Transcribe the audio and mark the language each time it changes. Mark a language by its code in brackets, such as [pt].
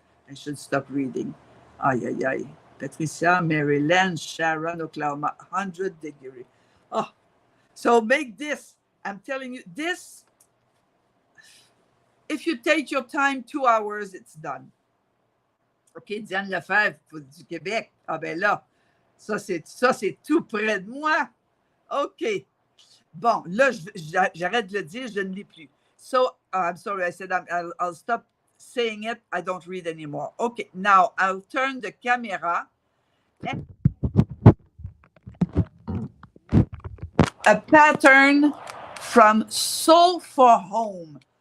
[en] I should stop reading. Ay, ay, ay. Patricia, Maryland, Sharon, Oklahoma, 100 degree. Oh, so make this. I'm telling you, this, if you take your time, 2 hours, it's done. OK, Diane Lefebvre du Québec. [fr] Ah ben là, ça c'est tout près de moi. OK. Bon, là, j'arrête de le dire, je ne lis plus. [en] So, I'm sorry, I said I'll stop saying it. I don't read anymore. Okay, now I'll turn the camera. A pattern from Sew for Home.